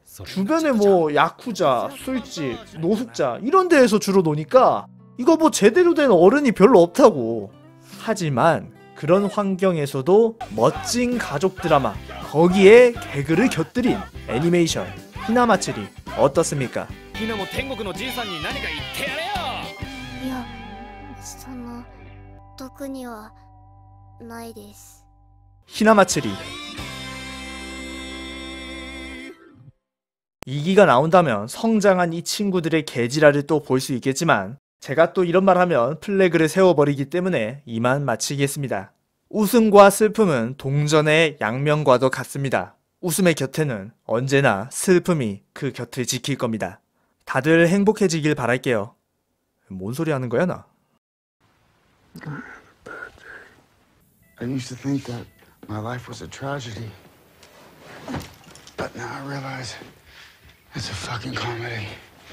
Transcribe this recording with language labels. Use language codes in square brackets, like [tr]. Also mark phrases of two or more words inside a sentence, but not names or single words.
[ko] 주변에 뭐 야쿠자, 술집, 노숙자 이런 데에서 주로 노니까 이거 뭐 제대로 된 어른이 별로 없다고. 하지만 그런 환경에서도 멋진 가족 드라마, 거기에 개그를 곁들인 애니메이션 히나마츠리 어떻습니까? [ja] ひなも天国のじいさんに何か言ってやれよ。いやその特にはないです。 [ko] 히나마츠리 2기가 나온다면 성장한 이 친구들의 개지랄을 또 볼 수 있겠지만 제가 또 이런 말 하면 플래그를 세워버리기 때문에 이만 마치겠습니다. 웃음과 슬픔은 동전의 양면과도 같습니다. 웃음의 곁에는 언제나 슬픔이 그 곁을 지킬 겁니다. 다들 행복해지길 바랄게요. 뭔 소리 하는 거야 나? [en] I used to think that my life was a tragedy. But now I realize it's a fucking comedy.